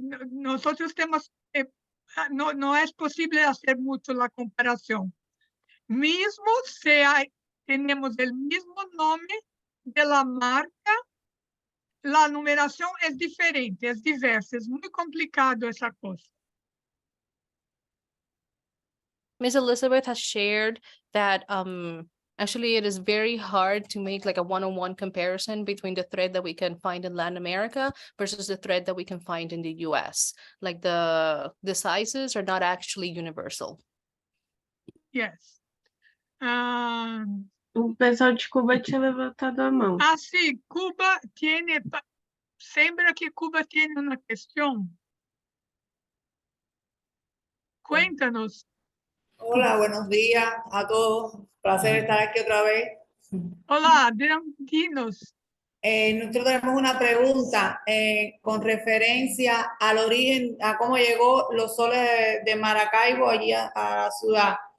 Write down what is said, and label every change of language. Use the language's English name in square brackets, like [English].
[Spanish] Nosotros tenemos, no es posible hacer mucho la comparación. Mismo si tenemos el mismo nombre de la marca, la numeración es diferente, es diversa, es muy complicado esa cosa. [English] Ms. Elizabeth has shared that actually it is very hard to make like a one-on-one comparison between the thread that we can find in Latin America versus the thread that we can find in the US. Like the sizes are not actually universal. Yes. [Portuguese] O pessoal de Cuba tinha levantado a mão. [Spanish] Sí, Cuba tiene Sembra que Cuba tiene una cuestión. Cuéntanos. Hola, buenos días a todos. Placer estar aquí otra vez. Hola, Adrián, dinos. Nosotros tenemos una pregunta con referencia al origen, a cómo llegó los soles de Maracaibo allí a la ciudad.